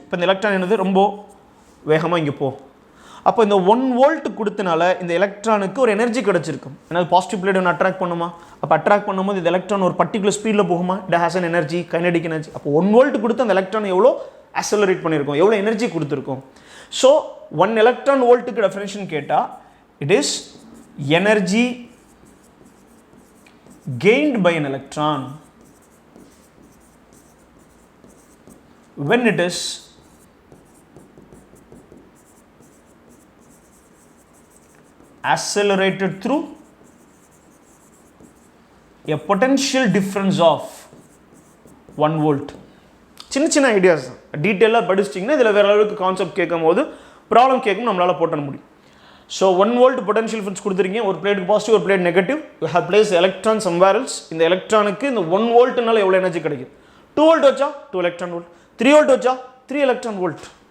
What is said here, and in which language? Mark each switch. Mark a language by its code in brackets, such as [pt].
[ta] இப்போ இந்த எலக்ட்ரான் என்னது ரொம்ப வேகமாக இங்கே போ. அப்போ இந்த 1 வோல்ட் கொடுத்தனால இந்த எலக்ட்ரானுக்கு ஒரு எனர்ஜி கிடச்சிருக்கும். ஏன்னா பாசிட்டிவ் பிளேட் ஒன்று அட்ராக்ட் பண்ணுமா? அப்போ அட்ராக்ட் பண்ணும்போது இந்த எலக்ட்ரான் ஒரு பர்டிகுலர் ஸ்பீடில் போகுமா? [en] It has an energy, kinetic energy. [ta] அப்போ 1 வோல்ட் கொடுத்து அந்த எலக்ட்ரான் எவ்வளோ அக்சலரேட் பண்ணியிருக்கோம், எவ்வளோ எனர்ஜி கொடுத்துருக்கோம். ஸோ 1 எலக்ட்ரான் வோல்ட்டுக்கு டெஃபினேஷன் கேட்டால் [en] It is energy gained by an electron when it is accelerated through a potential difference of 1 volt. [ta] சின்ன ஐடியாஸ் டீட்டெயிலாக படிச்சிட்டிங்கன்னா இதில் வேறு அளவுக்கு கான்செப்ட் கேட்கும் போது ப்ராப்ளம் கேட்கும் நம்மளால் போட்ட முடியும். ஸோ 1 வோல்ட் பொட்டன்ஷியல் டிஃபரன்ஸ் கொடுத்துருக்கீங்க, ஒரு பிளேட்டுக்கு பாசிட்டிவ், ஒரு plate negative. [en] You have placed electron somewhere else. [ta] இந்த எலக்ட்ரானுக்கு இந்த 1 வோல்ட்னால எவ்வளோ எனர்ஜி கிடைக்கும்? 2 வோல்ட் வச்சா 2 எலக்ட்ரான் வோல்ட், 3 வோல்ட் வச்சா 3 எலக்ட்ரான் வோல்ட்.